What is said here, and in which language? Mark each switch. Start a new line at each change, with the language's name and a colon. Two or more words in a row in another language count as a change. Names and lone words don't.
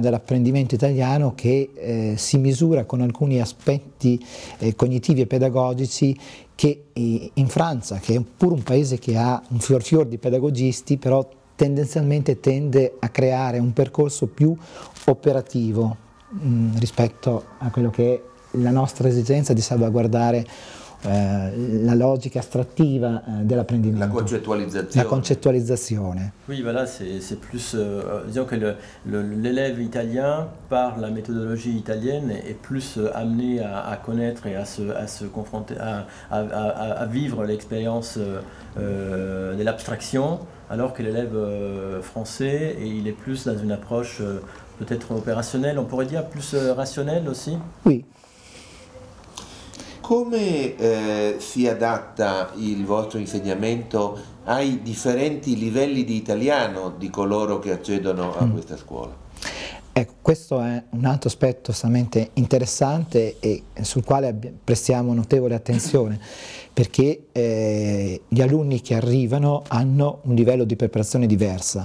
Italian: dell'apprendimento italiano, che si misura con alcuni aspetti cognitivi e pedagogici che in Francia, che è pure un paese che ha un fior di pedagogisti, però tendenzialmente tende a creare un percorso più operativo rispetto a quello che è la nostra esigenza di salvaguardare la logica astrattiva dell'apprendimento. La concettualizzazione. La concettualizzazione.
French: Oui, voilà, c'est plus, disons que l'élève italien, par la méthodologie italienne, est plus amené à connaître et à se confronter, à vivre l'expérience de l'abstraction, alors que l'élève français, il est plus dans une approche peut-être opérationnelle, on pourrait dire plus rationnelle aussi. Oui.
Italian: Come si adatta il vostro insegnamento ai differenti livelli di italiano di coloro che accedono a questa scuola? Ecco, questo è un altro aspetto estremamente interessante e sul quale prestiamo notevole attenzione, perché gli alunni che arrivano hanno un livello di preparazione diversa.